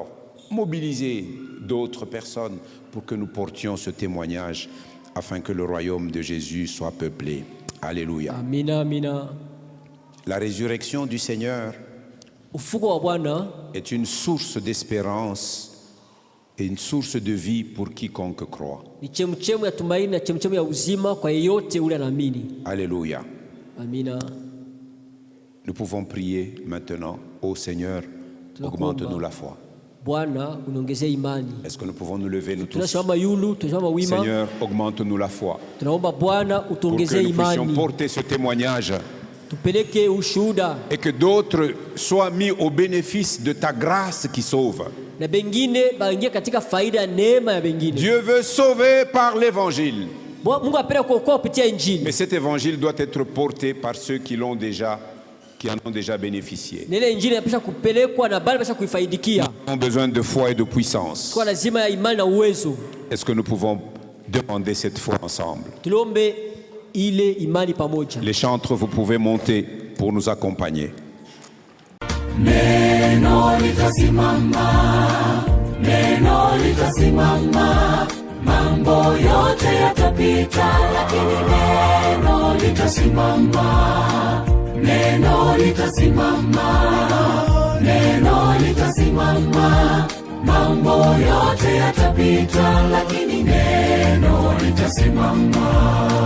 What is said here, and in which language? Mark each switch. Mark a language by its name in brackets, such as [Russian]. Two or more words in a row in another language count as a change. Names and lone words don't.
[French] Alors, mobiliser d'autres personnes pour que nous portions ce témoignage afin que le royaume de Jésus soit peuplé. Alléluia. [Swahili] Amina, amina. [French] La résurrection du Seigneur [Swahili] Ufufuko wa Bwana [French] est une source d'espérance et une source de vie pour quiconque croit. [Swahili] ni chemchemu ya tumaini na chemchemu ya uzima kwa yeyote ule anaamini. [French] Alléluia. [Swahili] Amina. [French] Nous pouvons prier maintenant. Ô Seigneur, augmente-nous la foi. [Swahili] Bwana uniongezee imani. [French] Est-ce que nous pouvons nous lever nous tous? [Swahili] Tunasimama yulu, tunasimama wima. [French] Seigneur, augmente-nous la foi. [Swahili] Tunaomba Bwana [French] Pour que [Swahili] utuongezee [French] nous puissions [Swahili] imani. [French] porter ce témoignage [Swahili] Tupeleke ushuhuda [French] et que d'autres soient mis au bénéfice de ta grâce qui sauve. [Swahili] na bengine baingie katika faida ya neema ya bengine. [French] Dieu veut sauver par l'évangile. [Swahili] Mungu apenda kuokoa kupitia injili. [French] Mais cet évangile doit être porté par ceux qui en ont déjà bénéficié. [Swahili] Na ile injili inapaswa kupelekwa na bali inapaswa kuifaidikia. [French] Nous avons besoin de foi et de puissance. [Swahili] Kwa lazima ya imani na uwezo. [French] Est-ce que nous pouvons demander cette foi ensemble? [Swahili] Tulombe ile imani pamoja. [French] Les chantres, vous pouvez monter pour nous accompagner. [Swahili] Neno litasimama, neno litasimama, mambo yote yatapita, lakini neno litasimama, neno litasimama, neno litasimama, mambo yote yatapita, lakini neno litasimama.